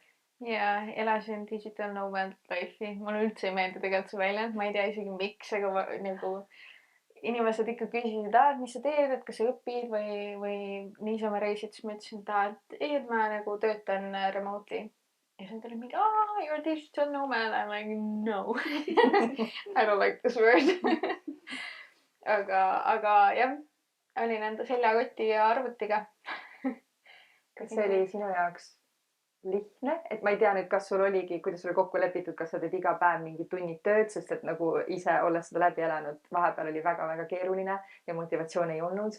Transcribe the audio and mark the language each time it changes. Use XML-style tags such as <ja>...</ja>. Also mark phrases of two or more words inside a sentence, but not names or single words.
<et>Ja elasin</et> <en>digital nomad life'i.</en> <et>Mulle üldse ei meeldi tegelikult see väljend. Ma ei tea isegi miks, aga nagu inimesed ikka küsisid, et mis sa teed, et kas sa õpid või niisama reisid. Siis ma ütlesin, et ma nagu töötan remotely. Ja siis tuli mingi,</et> <en>you're a digital nomad. I'm like, no. I don't like this word.</en> <et>aga jah, olin enda seljakoti ja arvutiga. Kas see oli sinu jaoks lihtne? Et ma ei tea nüüd, kas sul oligi, kuidas sul kokku lepitud, kas sa teed iga päev mingi tunnid tööd, sest et nagu ise olles seda läbi elanud, vahepeal oli väga-väga keeruline ja motivatsioon ei olnud.</et>